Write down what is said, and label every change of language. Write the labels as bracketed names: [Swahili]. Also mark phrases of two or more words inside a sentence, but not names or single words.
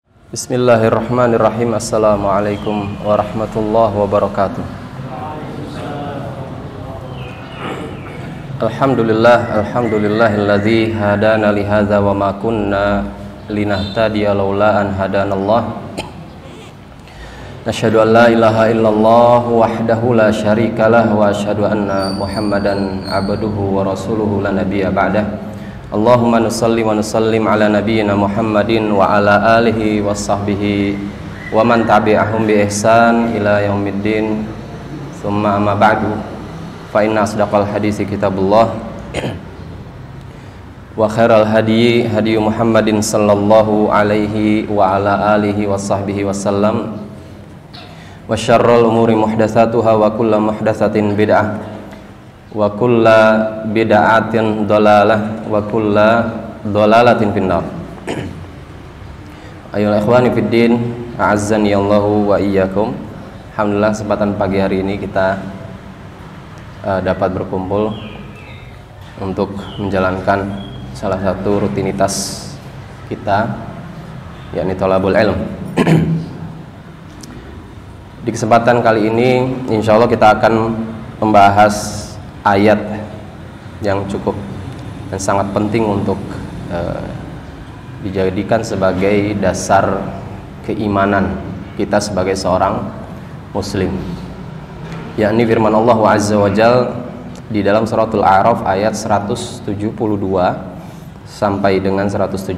[Arabic] بسم الله الرحمن الرحيم. السلام عليكم ورحمة الله وبركاته. الحمد لله الذي هدانا لهذا وما كنا لنهتدي لولا أن هدانا الله. نشهد أن لا إله إلا الله وحده لا شريك له وأشهد أن محمدا عبده ورسوله لا نبي بعده. اللهم نصلي ونسلم على نبينا محمد وعلى آله وصحبه ومن تبعهم بإحسان إلى يوم الدين. ثم أما بعد، فإن أصدق الحديث كتاب الله وخير الهدي هدي محمد صلى الله عليه وعلى آله وصحبه وسلم، وشر الأمور محدثاتها وكل محدثة بدعة وكل بدعة ضلالة وكل ضلالة في النار. Ayolah إخواني في الدين، أعزني الله وإياكم. [Indonesian] Alhamdulillah kesempatan pagi hari ini kita dapat berkumpul untuk menjalankan salah satu rutinitas kita, yakni [Arabic] طلب العلم. [Indonesian] Di kesempatan kali ini insyaallah kita akan membahas ayat yang cukup dan sangat penting untuk dijadikan sebagai dasar keimanan kita sebagai seorang muslim, yakni firman Allah [Arabic] عز وجل [Indonesian] di dalam suratul A'raf ayat 172 sampai dengan 174.